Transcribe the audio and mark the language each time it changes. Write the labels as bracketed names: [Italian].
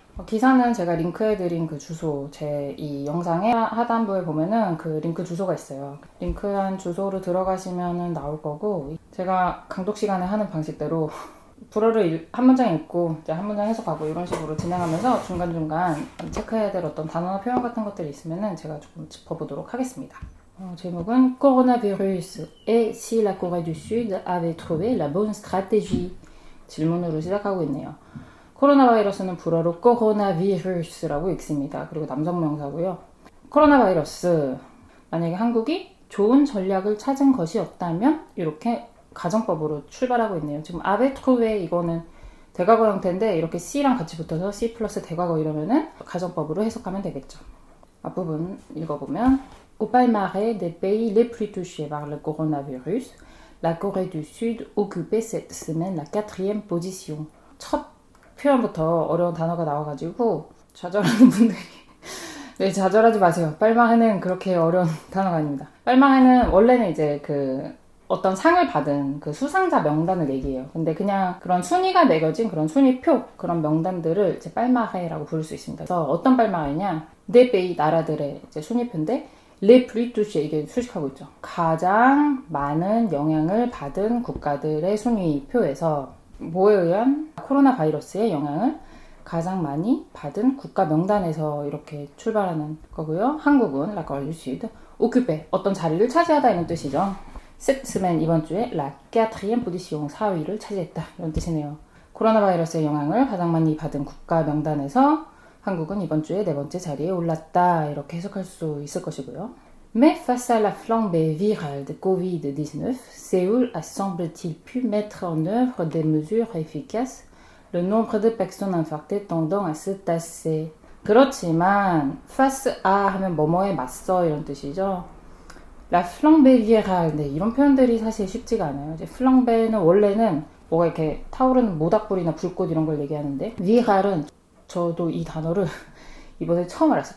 [Korean] 기사는 제가 링크해드린 그 주소, 제 이 영상의 하단부에 보면은 그 링크 주소가 있어요. 링크한 주소로 들어가시면은 나올 거고, 제가 강독 시간에 하는 방식대로 불어를 한 문장 읽고 이제 한 문장 해석하고 이런 식으로 진행하면서 중간중간 체크해야 될 어떤 단어나 표현 같은 것들이 있으면은 제가 조금 짚어보도록 하겠습니다. [French] 제목은 Coronavirus et si la Corée du Sud avait trouvé la bonne stratégie. [Korean] 질문으로 시작하고 있네요. 코로나 바이러스는 불어로 코로나비루스라고 읽습니다. 그리고 남성 명사고요. 코로나 바이러스, 만약에 한국이 좋은 전략을 찾은 것이었다면, 이렇게 가정법으로 출발하고 있네요. 지금 아베트로베 이거는 대과거 형태인데, 이렇게 C랑 같이 붙어서 C 플러스 대과거 이러면은 가정법으로 해석하면 되겠죠. [French] 앞부분 읽어보면, Au palmarès des pays les plus touchés par le coronavirus, la Corée du Sud occupait cette semaine la 4e position. [Korean] 첫 표현부터 어려운 단어가 나와가지고 좌절하는 분들이 네, 좌절하지 마세요. 빨마해는 그렇게 어려운 단어가 아닙니다. 빨마해는 원래는 이제 그 어떤 상을 받은 그 수상자 명단을 얘기해요. 근데 그냥 그런 순위가 매겨진 그런 순위표, 그런 명단들을 이제 빨마해라고 부를 수 있습니다. 그래서 어떤 빨마해냐, 네베이 나라들의 이제 순위표인데, [French] les plus touchés [Korean] 이게 수식하고 있죠. 가장 많은 영향을 받은 국가들의 순위표에서 뭐에 의한 코로나 바이러스의 영향을 가장 많이 받은 국가 명단에서 이렇게 출발하는 거고요. 한국은 [French] la Corée du Sud occupé [Korean] 어떤 자리를 차지하다 이런 뜻이죠. [French] cette semaine [Korean] 이번 주에 [French] la quatrième position [Korean] 4위를 차지했다 이런 뜻이네요. 코로나 바이러스의 영향을 가장 많이 받은 국가 명단에서 한국은 이번 주에 네 번째 자리에 올랐다 이렇게 해석할 수 있을 것이고요. [French] Mais face à la flambée virale de Covid-19, Séoul a semble-t-il pu mettre en œuvre des mesures efficaces, le nombre de personnes infectées tendant à se tasser. [Korean] 그렇지만 face à 하면 뭐뭐에 맞서 이런 뜻이죠. [French] La flambée virale [Korean] 네, 이런 표현들이 사실 쉽지가 않아요. 이제 flambé는 원래는 뭐가 이렇게 타오르는 모닥불이나 불꽃 이런 걸 얘기하는데 viral은 저도 이 단어를 이번에 처음 알았어요.